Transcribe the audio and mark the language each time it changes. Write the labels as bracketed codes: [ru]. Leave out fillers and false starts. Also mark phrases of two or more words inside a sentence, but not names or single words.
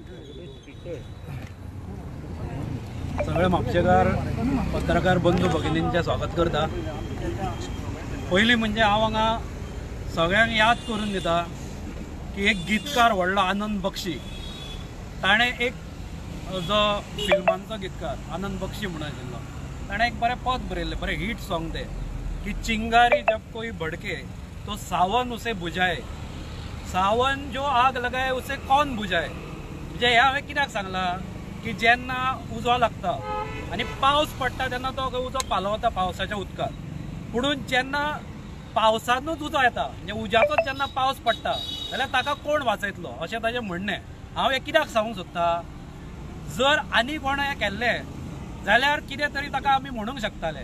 [kok] सगळे म्हापशेकार पत्रकार बंधू भगिनींचे स्वागत करता। पयलीं म्हणजे हांव हांगा सगळ्यांक याद करून दिता की एक गीतकार व्हडलो आनंद बक्षी ताणें एक जो फिल्मांचो गीतकार आनंद बक्षी म्हणून आशिल्लो ताणें एक बरें पद बरयल्लें बरें [en] hit song [kok] तें की [hi] चिंगारी जब कोई भड़के तो सावन उसे बुझाए सावन जो आग लगाए उसे कौन बुझाए [kok] म्हणजे हे हांवें कित्याक सांगलां की जेन्ना उजो लागता आनी पावस पडटा तेन्ना तो उजो पालवता पावसाच्या उदकांत पुणून जेन्ना पावसानूच उजो येता म्हणजे उज्याचोच जेन्ना पावस पडटा जाल्यार ताका कोण वाचयतलो अशें ताचें म्हणणें। हांव हें कित्याक सांगूंक सोदता जर आनी कोण हें केल्लें जाल्यार कितें तरी ताका आमी म्हणूंक शकताले।